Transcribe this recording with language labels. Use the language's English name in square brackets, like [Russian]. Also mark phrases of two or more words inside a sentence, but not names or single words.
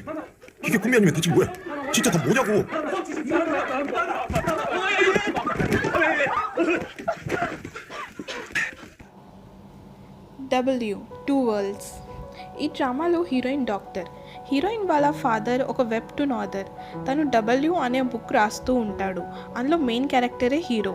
[Korean] 이게 꿈이 아니면 대체 뭐야? 진짜 다 뭐냐고? [English] Two Worlds. [Telugu] ఈ డ్రామాలో హీరోయిన్ డాక్టర్. హీరోయిన్ వాళ్ళ ఫాదర్ ఒక [English] webtoon author. [Telugu] తను డబ్ల్యూ అనే బుక్ రాస్తూ ఉంటాడు. అందులో [English] main character hero.